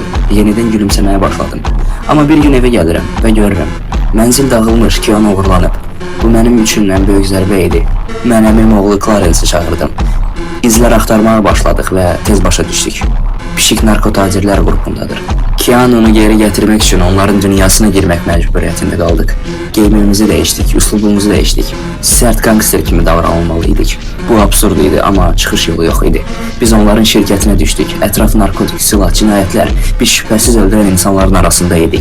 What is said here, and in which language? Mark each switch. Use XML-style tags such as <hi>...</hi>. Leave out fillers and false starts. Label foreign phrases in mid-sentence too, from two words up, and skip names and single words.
<az>Yenidən gülümsəməyə başladım. Amma bir gün evə gəlirəm və görürəm. Mənzil dağılmış, Kiano uğurlanıb. Bu mənim üçün ən böyük zərbə idi. Mən əmim oğlu Clarence'i çağırdım. İzlər axtarmağa başladıq və tez başa düşdük. Pişik narkotacirlər qrupundadır.</az> <tr>Kiano'nu geri getirmek için onların dünyasına girmek mecburiyetinde kaldık. Giyimimizi değiştik, üslubumuzu değiştik. Sert gangster kimi davranmalıydık. Bu absurduydu ama çıkış yolu yok idi. Biz onların şirketine düştük. Etrafı narkotik, silah, cinayetler, biz şüphesiz öldüren insanların arasındaydık.</tr>